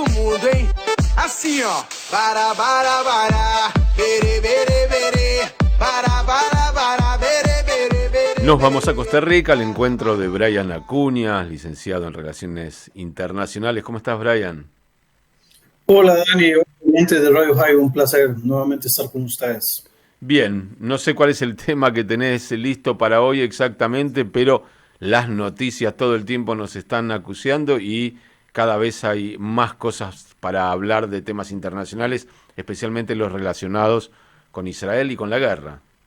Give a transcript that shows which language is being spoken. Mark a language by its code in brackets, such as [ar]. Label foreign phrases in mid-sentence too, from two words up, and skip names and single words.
[pt] mundo, hein? Assim, ó. Para, bere, bere, bere. Para, bere, bere, bere. [es] Nos vamos a Costa Rica al encuentro de Brian Acuña, licenciado en Relaciones Internacionales. ¿Cómo estás, Brian? Hola Dani, oyente de Radio High, un placer nuevamente estar con ustedes. Bien, no sé cuál es el tema que tenés listo para hoy exactamente, pero las noticias todo el tiempo nos están acuciando y cada vez hay más cosas para hablar de temas internacionales, especialmente los relacionados con Israel y con la guerra.